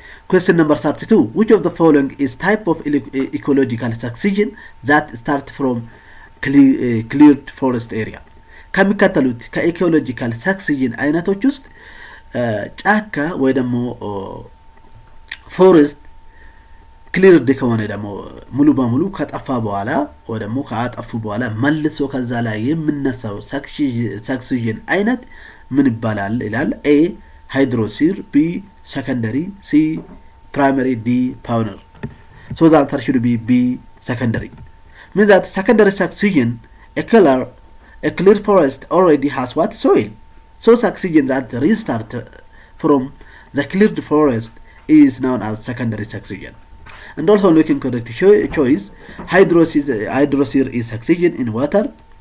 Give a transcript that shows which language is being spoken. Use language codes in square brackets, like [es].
[en] Question number 32 which of the following is type of ecological succession that start from cleared forest area [am] ከሚከተሉት ከኢኮሎጂካል ሰክሲዥን አይነቶች ውስጥ ጫካ ወይ ደግሞ ፎረስት ክሊርድ ከሆነ ደግሞ ሙሉ በሙሉ ከጠፋ በኋላ ወይ ደግሞ ካጠፉ በኋላ መልሶ ከዛ ላይ የምነሳው ሰክሲጅን አይነት ምን ይባላል ይላል። ኤ ሃይድሮሲር፣ ቢ ሰከንደሪ፣ ሲ ፕራይመሪ፣ ዲ ፓዮኒር። [en] So the answer should be B secondary. Means that secondary succession, a clear forest already has what? Soil. So succession that restart from the cleared forest is known as secondary succession. And also looking correct choice, hydroseer is succession in water.